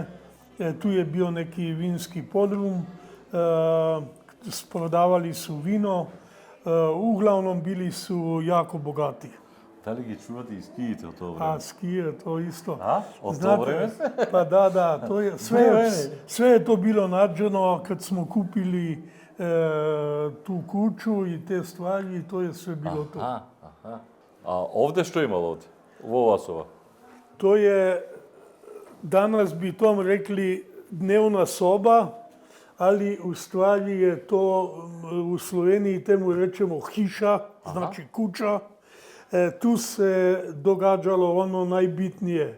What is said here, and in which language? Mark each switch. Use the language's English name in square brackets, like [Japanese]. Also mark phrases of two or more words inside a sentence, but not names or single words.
[Croatian] Tu je bio neki vinski podrum, prodavali su vino, uglavnom bili su jako bogati. [Macedonian] Дали ги чувате и скиите од тоа време? [Croatian] A skije, to isto. [Macedonian] Од тоа време? [Croatian] Pa da, to je, sve je to bilo nađeno kad smo kupili tu kuću i te stvari, to je sve bilo to. [Macedonian] А овде што имало овде? Во ова соба? [Croatian] To je, danas bi tom rekli dnevna soba, ali u stvari je to u Sloveniji [Slovenian] temu rečemo hiša, [Croatian] znači kuća. Tu se događalo ono najbitnije.